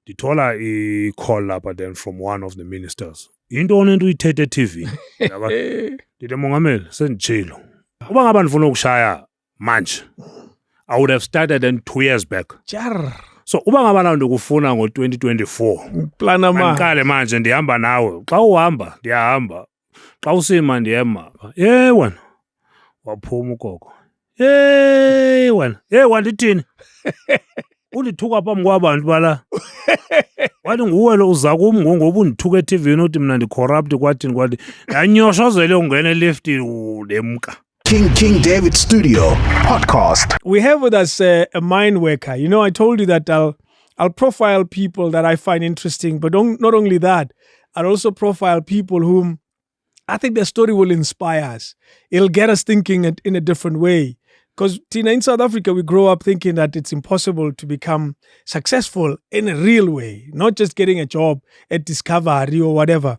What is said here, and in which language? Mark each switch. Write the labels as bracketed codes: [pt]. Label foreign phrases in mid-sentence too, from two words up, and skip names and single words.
[xh] ndithola i-call lapha [en] then from one of the ministers. [xh] Intoni into uyithethe e-TV? Ndithi Mongameli, senditshilo. Uba ngaba ndifuna ukushaya manje, [en] I would have started then 2 years back. [xh] So uba ngaba laa nto kufuna ngo-2024, plana mandiqale manje ndihamba nawe. Xa uhamba ndiyahamba, xa usima ndiyema. Wena waphuma ukoko. Wena wandithini? Undithuka phambi kwabantu bala. Wathi nguwe lo uza kum ngoba undithuka eTV-ni uthi mina ndi-corrupt kwathini. Yanyoshozele ungena elifti udemka. [en] King David Studio podcast. We have with us a mind worker. You know, I told you that I'll profile people that I find interesting, but not only that, I'll also profile people whom I think their story will inspire us. It'll get us thinking in a different way. Because, Tina, in South Africa, we grow up thinking that it's impossible to become successful in a real way, not just getting a job at Discovery or whatever.